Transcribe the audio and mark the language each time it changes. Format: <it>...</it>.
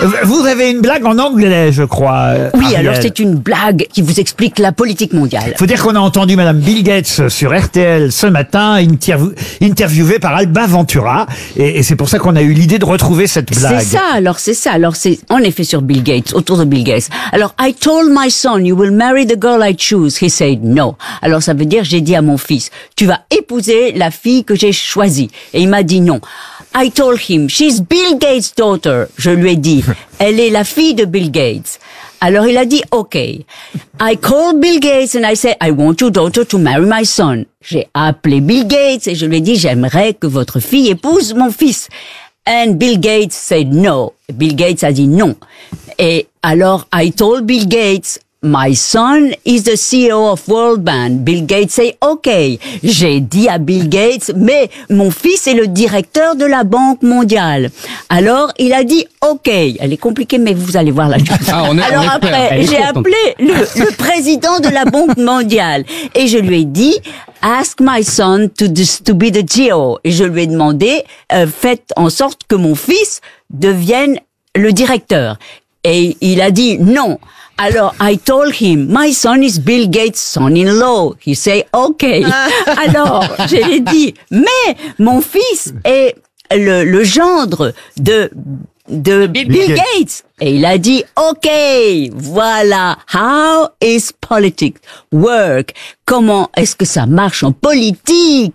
<fr>Vous avez une blague en anglais, je crois. Oui, Ariel. Alors c'est une blague qui vous explique la politique mondiale. Il faut dire qu'on a entendu Madame Bill Gates sur RTL ce matin, interviewée par Alba Ventura, et c'est pour ça qu'on a eu l'idée de retrouver cette blague. C'est ça. Alors c'est en effet sur Bill Gates, autour de Bill Gates.</fr> <en>Alors, I told my son, you will marry the girl I choose. He said no.</en> <fr>Alors ça veut dire, j'ai dit à mon fils, tu vas épouser la fille que j'ai choisie. Et il m'a dit non.</fr> <en>I told him, she's Bill Gates' daughter.</en> <fr>Je lui ai dit, elle est la fille de Bill Gates. Alors il a dit, OK.</fr> <en>I called Bill Gates and I said, I want your daughter to marry my son.</en> <fr>J'ai appelé Bill Gates et je lui ai dit, j'aimerais que votre fille épouse mon fils.</fr> <en>And Bill Gates said no.</en> <fr>Bill Gates a dit non. Et alors,</fr> <en>I told Bill Gates, my son is the CEO of World Bank. Bill Gates say, OK.</en> <fr>J'ai dit à Bill Gates, mais mon fils est le directeur de la Banque mondiale. Alors, il a dit, OK. Elle est compliquée, mais vous allez voir la chose. Ah, alors après, j'ai appelé le président de la Banque mondiale et je lui ai dit,</fr> <en>ask my son to be the CEO.</en> <fr>Et je lui ai demandé, faites en sorte que mon fils devienne le directeur. Et il a dit non.</fr> <en>Alors, I told him, my son is Bill Gates' son-in-law. He say, okay.</en> <fr>Alors, je lui ai dit, mais mon fils est le gendre de Bill Gates. Et il a dit, okay, voilà.</fr> <en>How is politics work?</en> <fr>Comment est-ce que ça marche en politique?</fr>